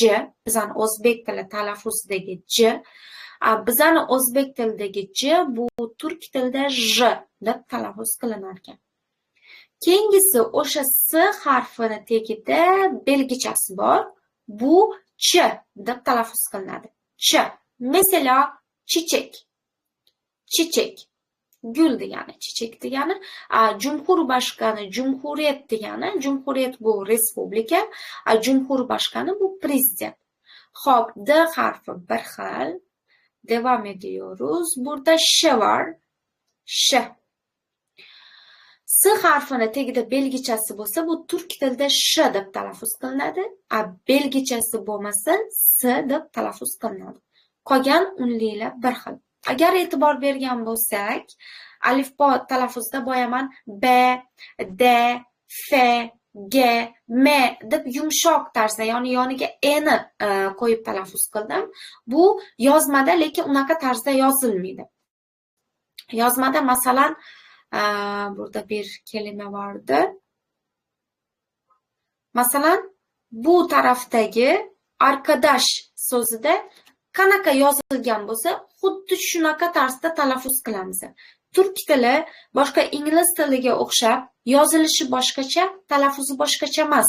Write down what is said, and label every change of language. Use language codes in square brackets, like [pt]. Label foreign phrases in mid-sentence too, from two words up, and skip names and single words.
[uz] Bizning o'zbek tili talaffuzidagi C. Bizning o'zbek tilidagi C bu turk tilida J deb talaffuz qilinar ekan. Keyingisi o'sha S harfini tagida belgichasi bor. Bu Ç deb talaffuz qilinadi. [tr] Ç. Mesela çiçek. Çiçek. [uz] Gül degani, çiçek degani. [tr] Cumhurbaşkanı, Cumhuriyet [uz] degani. Cumhuriyet bu respublika, Cumhurbaşkanı bu prezident. Hop, D harfi bir xil. [tr] Devam ediyoruz. Burada Ş var. Ş. [uz] S harfini tagida belgichasi bo'lsa, bu turk tilida Ş deb talaffuz qilinadi. Belgichasi bo'lmasa, S deb talaffuz qilinadi. Qolgan unlilar bir xil. Agar e'tibor bergan bo'lsak, alifbo talaffuzda boyaman B, D, F, G, M deb yumshoq tarzda, ya'ni yoniga eni qo'yib talaffuz qildim. Bu yozmada, lekin unaqa tarzda yozilmaydi. Yozmada masalan, [tr] burada bir kelime vardı. [uz] Masalan, bu tarafdagi arkadash so'zida qanaqa yozilgan bo'lsa, xuddi shunaqa tarzda talaffuz qilamiz. Turk tili boshqa ingliz tiliga o'xshab, yozilishi boshqacha, talaffuzi boshqacha emas.